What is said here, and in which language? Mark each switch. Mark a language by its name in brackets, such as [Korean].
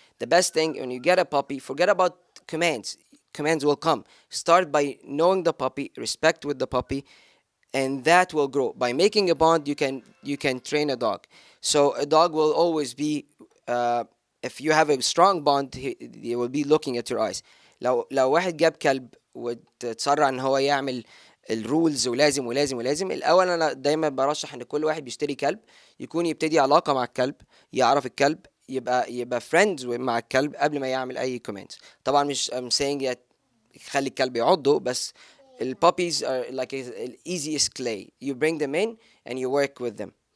[English] The best thing, when you get a puppy, forget about commands. Commands will come. Start by knowing the puppy, respect with the puppy, and that will grow. By making a bond, you can train a dog. So a dog will always be, if you have a strong bond, he will be looking at your eyes. [Arabic] لو واحد جاب كلب وتسرع ان هو يعمل الرولز ولازم ولازم ولازم، الاول انا دايما برشح ان كل واحد بيشتري كلب يكون يبتدي علاقه مع الكلب، يعرف الكلب، يبقى فريندز مع الكلب قبل ما يعمل اي كومنتس. طبعا مش [English] I'm saying [Arabic] خلي الكلب يعضه، بس [English] puppies are like an easiest clay. You bring them in and you work with them.